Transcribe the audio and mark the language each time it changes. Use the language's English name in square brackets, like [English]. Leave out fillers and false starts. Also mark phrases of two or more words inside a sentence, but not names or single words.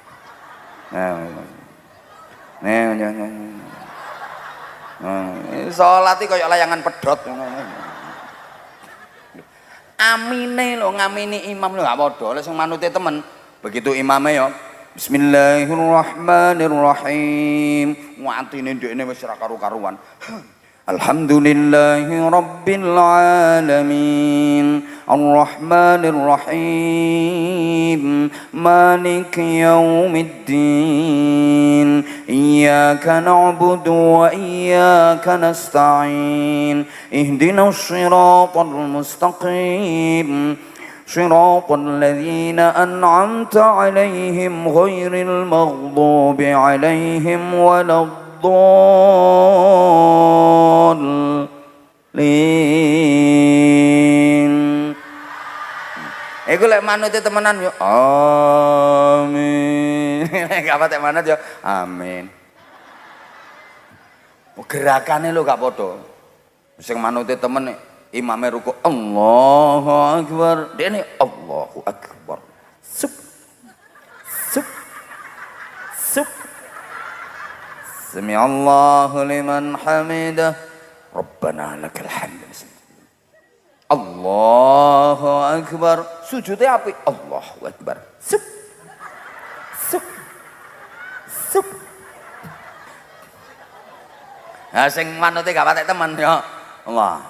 [Javanese] Salat iki kaya layangan pedhot ngono. Amine lho ngamini imam lho gak padha. Lek sing manute temen, begitu imame ya Bismillahirrahmanirrahim. Watine ndekne wis ora karu-karuan. [Arabic] الحمد لله رب العالمين. الرحمن الرحيم. مالك يوم الدين. إياك نعبد وإياك نستعين. اهدنا الصراط المستقيم. صراط الذين أنعمت عليهم غير المغضوب عليهم ولا الضالين. [Javanese] Iku lek manute temenan yo amin. Gak patek manut yo amin. Gerakane lho gak padha. Sing manute temen imame ruku [Arabic] الله أكبر, [Javanese] dene [Arabic] الله أكبر. [Javanese] Sup. [Arabic] سمع الله لمن حمده. ربنا لك الحمد. الله أكبر. [Javanese] Sujude apik [Arabic] الله أكبر. Sup. [Javanese] Nah sing manute gak patek temen [Arabic] يا الله.